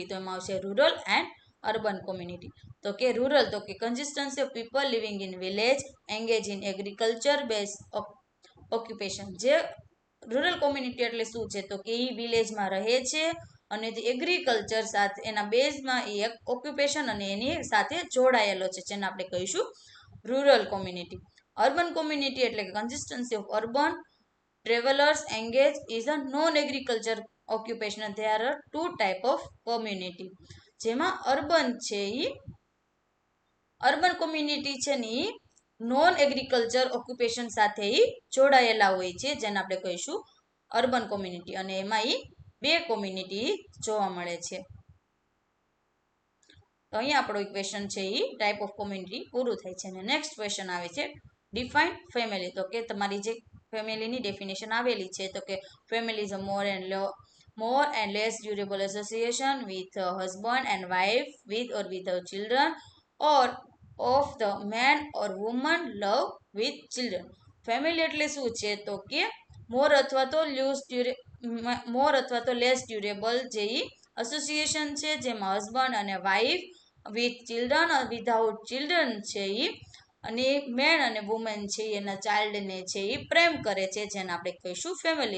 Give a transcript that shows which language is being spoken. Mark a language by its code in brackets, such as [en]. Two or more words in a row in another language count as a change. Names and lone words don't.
[gu] તો એમાં આવશે [en] rural and urban community. [gu] તો કે રૂરલ તો કે [en] consistency of people living in village engage in agriculture base occupation. [gu] જે [en] rural community [gu] એટલે શું છે તો કે એ વિલેજમાં રહે છે અને જે એગ્રીકલ્ચર સાથે એના બેઝમાં એ એક ઓક્યુપેશન અને એની સાથે જોડાયેલો છે જેને આપણે કહીશું [en] rural community. urban community [gu] એટલે કે [en] consistency of urban travelers engaged is a non-agriculture occupation. There are two type of community. [gu] જેમાં અર્બન છે એ [en] urban community [gu] છે ને એ [en] non agriculture occupation [gu] સાથે જોડાયેલા હોય છે જેને આપણે કહીશું [en] urban community. [gu] અને એમાં બે કોમ્યુનિટી જોવા મળે છે. તો અહીંયા આપણો ક્વેશ્ચન છે એ [en] type of community [gu] પૂરું થાય છે. અને [en] next question [gu] આવે છે [en] define family. [gu] તો કે તમારી જે ફેમિલીની ડેફિનેશન આવેલી છે તો કે [en] family is a more and less durable association with a husband and wife with or without children or of the man or woman love with children. [gu] ફેમિલી એટલે શું છે તો કે મોર અથવા તો લેસ ડ્યુરેબલ જે એસોસિએશન છે જેમાં હસબન્ડ અને [en] wife with children without children [gu] છે એ અને મેન અને વુમેન છે એના ચાઇલ્ડને છે એ પ્રેમ કરે છે, જેને આપણે કહીશું ફેમિલી.